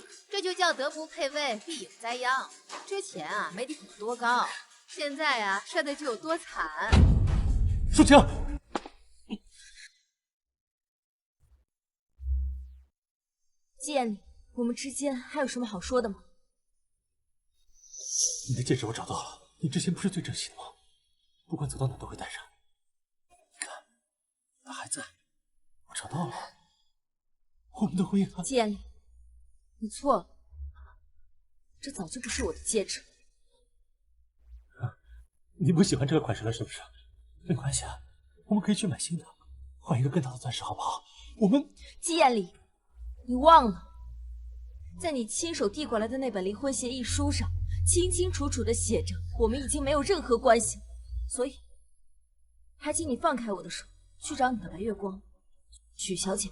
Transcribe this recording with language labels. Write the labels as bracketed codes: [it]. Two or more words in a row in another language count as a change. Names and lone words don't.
[zh] 這就叫德不配位，必有災殃。之前啊，媒體捧多高，現在啊，摔的就有多慘。淑清，季艳麗，我們之間還有什麼好說的嗎？你的戒指我找到了，你之前不是最珍惜的嗎？不管走到哪都會帶上。你看，它還在，我找到了。我們的婚姻啊！季艳麗，你錯了，這早就不是我的戒指。你不喜歡這個款式了是不是？沒關係啊，我們可以去買新的，換一個更大的鑽石好不好？我們季艳麗，你忘了，在你親手遞過來的那本離婚協議書上，清清楚楚地寫着我們已經沒有任何關係，所以還請你放開我的手，去找你的白月光，許小姐。